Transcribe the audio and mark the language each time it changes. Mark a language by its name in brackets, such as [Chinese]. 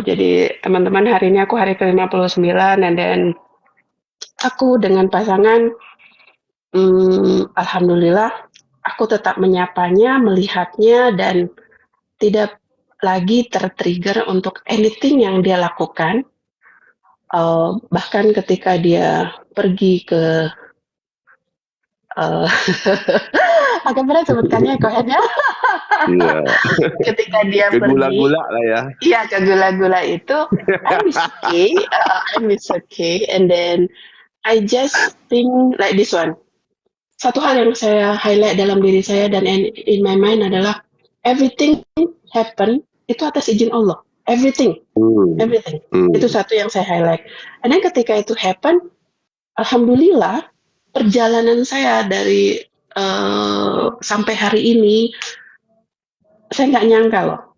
[Indonesian] Jadi teman-teman, hari ini aku hari ke-59, [English] and then [Indonesian] aku dengan pasangan, alhamdulillah aku tetap menyapanya, melihatnya, dan tidak lagi tertrigger untuk anything yang dia lakukan. Bahkan ketika dia pergi ke agak berat sebutkannya Kohen ya. Iya. Ketika dia Ke pergi, gula-gula lah ya. iya, ke gula-gula itu, [English] I miss okay, and then I just think like this one. [Indonesian] Satu hal yang saya highlight dalam diri saya dan [English] in my mind [Indonesian] adalah [English] everything happen [Indonesian] itu atas izin Allah. Everything. Itu satu yang saya highlight. [English] And then [Indonesian] ketika itu happen, alhamdulillah perjalanan saya dari sampai hari ini, saya nggak nyangka loh.